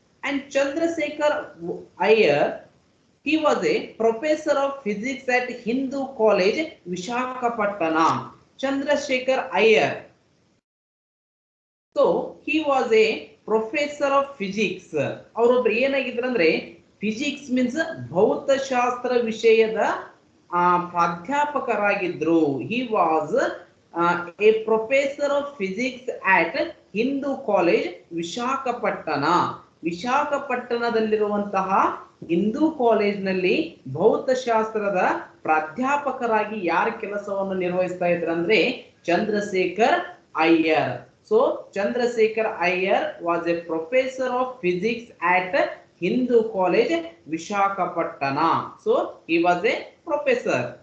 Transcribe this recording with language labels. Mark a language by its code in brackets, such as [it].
[en] And Chandrasekhar Iyer, he was a professor of physics at Hindu College, Visakhapatnam. Chandrasekhar Iyer. So he was a professor of physics. [kn] ಅವರೊಬ್ರು ಏನಾಗಿದ್ರು ಅಂದ್ರೆ physics means ಭೌತಶಾಸ್ತ್ರ ವಿಷಯದ ಪ್ರಾಧ್ಯಾಪಕರಾಗಿದ್ರು. [en] He was a professor of physics at Hindu College Visakhapatnam. [kn] ವಿಶಾಖಪಟ್ಟಣದಲ್ಲಿರುವಂತಹ Hindu ಕಾಲೇಜ್ನಲ್ಲಿ ಭೌತಶಾಸ್ತ್ರದ ಪ್ರಾಧ್ಯಾಪಕರಾಗಿ ಯಾರ ಕೆಲಸವನ್ನು ನಿರ್ವಹಿಸ್ತಾ ಇದ್ರು ಅಂದ್ರೆ Chandrashekhar Iyer. [en] So Chandrasekhar Iyer was a professor of physics at Hindu College, Visakhapatnam. So he was a professor.